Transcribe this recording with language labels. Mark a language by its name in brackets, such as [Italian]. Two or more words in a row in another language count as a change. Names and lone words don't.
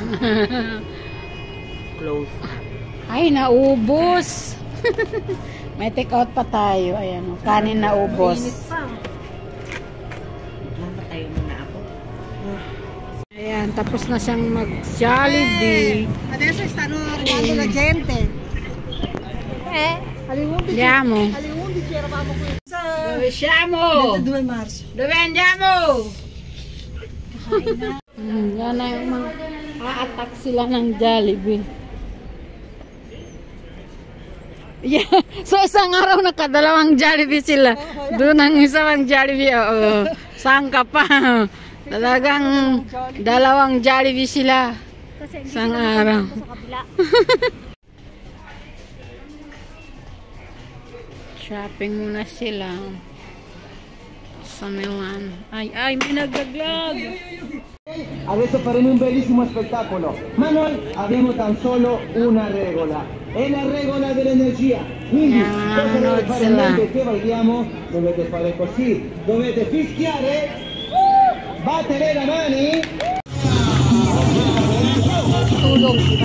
[Filipino] Close. Ay, naubos. May [English] take out [Filipino] pa tayo. Ayan, oh, kanin na ubos. Mapatayo muna ako. Ayan, tapos na siyang mag-Jollibee. [Italian] Adesso stanno arrivando la gente. Alle 11. Andiamo. Alle 11 eravamo qui. Dove siamo? 22 Marzo. Dove andiamo? [Filipino] Yan na yung mga a-attack sila ng Jollibee. Yeah. So isang araw nakadalawang Jollibee sila. Doon ang isang Jollibee. Oo. Saan ka pa? Talagang dalawang Jollibee sila. Isang araw. Shopping muna sila. Sa Milan. Ay, may nagaglag. [Italian] Adesso faremo un bellissimo spettacolo, ma noi abbiamo tan solo una regola, è la regola dell'energia. Quindi cosa dovete fare mentre che balliamo? Dovete fare così, dovete fischiare, battere le mani. [Filipino] Tulog.